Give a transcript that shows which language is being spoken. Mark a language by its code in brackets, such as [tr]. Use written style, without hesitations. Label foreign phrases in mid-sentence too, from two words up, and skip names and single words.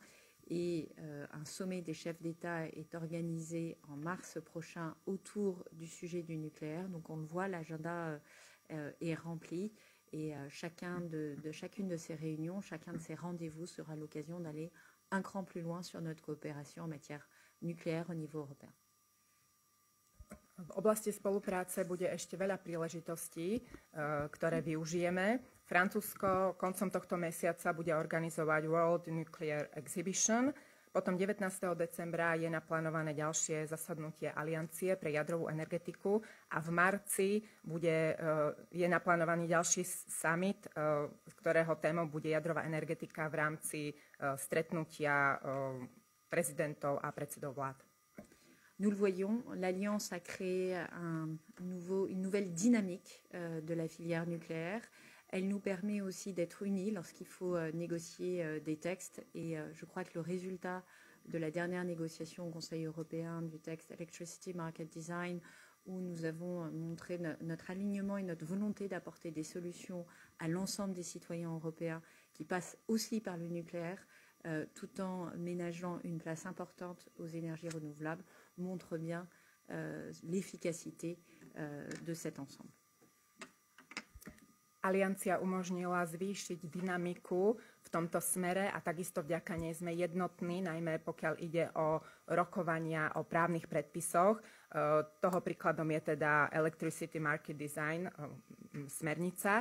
[fr] Et un sommet des chefs d'État est organisé en mars prochain autour du sujet du nucléaire. Donc on le voit, l'agenda est rempli et chacune de ces réunions, chacun de ces rendez-vous sera l'occasion d'aller un cran plus loin sur notre coopération en matière nucléaire au niveau européen. [sk] V oblasti spolupráce bude ešte veľa príležitostí, ktoré využijeme. Francúzsko koncom tohto mesiaca bude organizovať World Nuclear Exhibition. Potom 19. decembra je naplánované ďalšie zasadnutie Aliancie pre jadrovú energetiku a v marci je naplánovaný ďalší summit, ktorého témou bude jadrová energetika v rámci stretnutia prezidentov a predsedov vlád. [fr] Nous le voyons, l'Alliance a créé une nouvelle dynamique de la filière nucléaire. Elle nous permet aussi d'être unis lorsqu'il faut négocier des textes. Et je crois que le résultat de la dernière négociation au Conseil européen du texte Electricity Market Design, où nous avons montré notre alignement et notre volonté d'apporter des solutions à l'ensemble des citoyens européens qui passent aussi par le nucléaire, tout en ménageant une place importante aux énergies renouvelables, montre bien l'efficacité de cet ensemble. [sk] Aliancia umožnila zvýšiť dynamiku v tomto smere a takisto vďaka nej sme jednotní, najmä pokiaľ ide o rokovania o právnych predpisoch. Toho príkladom je teda Electricity Market Design, smernica.